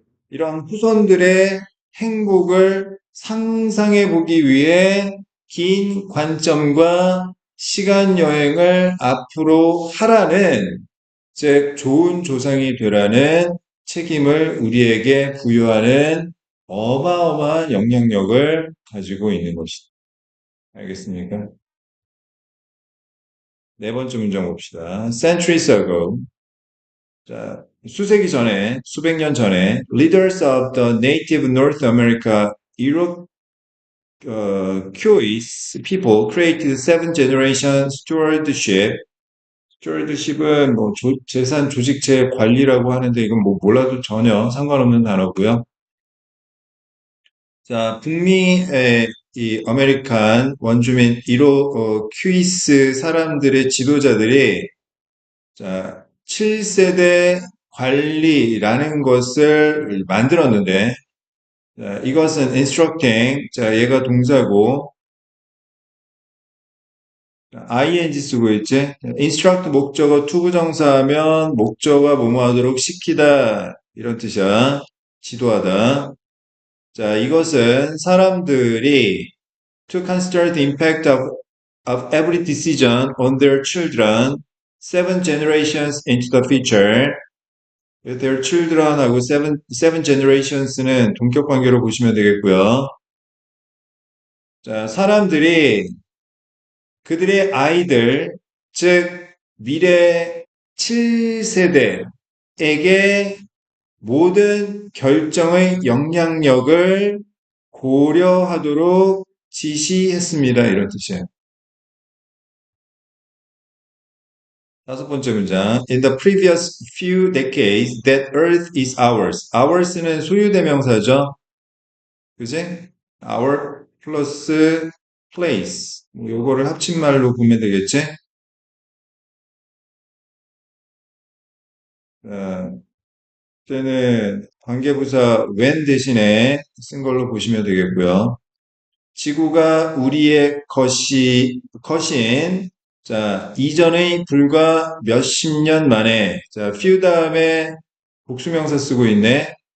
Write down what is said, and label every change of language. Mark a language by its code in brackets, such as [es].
[ko] 이런 후손들의 행복을 상상해 보기 위해 긴 관점과 시간 여행을 앞으로 하라는, 즉, 좋은 조상이 되라는 책임을 우리에게 부여하는 어마어마한 영향력을 가지고 있는 것이다. 알겠습니까? 네 번째 문장 봅시다. [en] Centuries ago, [ko] 자, 수세기 전에, 수백 년 전에, [en] leaders of the native North America Iroquois people created seven generation stewardship. [ko] stewardship은 뭐 재산 조직체 관리라고 하는데 이건 뭐 몰라도 전혀 상관없는 단어고요. 자, 북미의 이 아메리칸 원주민 퀴스 사람들의 지도자들이 자, 7세대 관리라는 것을 만들었는데 자, 이것은 instructing, 자, 얘가 동사고 ing 쓰고 있지. instruct 목적어 투부정사하면 목적어가 뭐뭐 하도록 시키다 이런 뜻이야. 지도하다. 자, 이것은 사람들이 [en] to consider the impact of every decision on their children seven generations into the future. [ko] their children하고 seven generations는 동격 관계로 보시면 되겠고요. 자, 사람들이 그들의 아이들, 즉 미래 7세대에게 모든 결정의 영향력을 고려하도록 지시했습니다. 이런 뜻이에요. 다섯 번째 문장. [en] In the previous few decades, that earth is ours. [ko] ours는 소유대명사죠. 그지? our 플러스 place. 요거를 합친말로 보면 되겠지? 어, 때는 관계부사 when 대신에 쓴 걸로 보시면 되겠고요. 지구가 우리의 것인, 자, 이전의 불과 몇십 년 만에, 자, few 다음에 복수명사 쓰고 있네.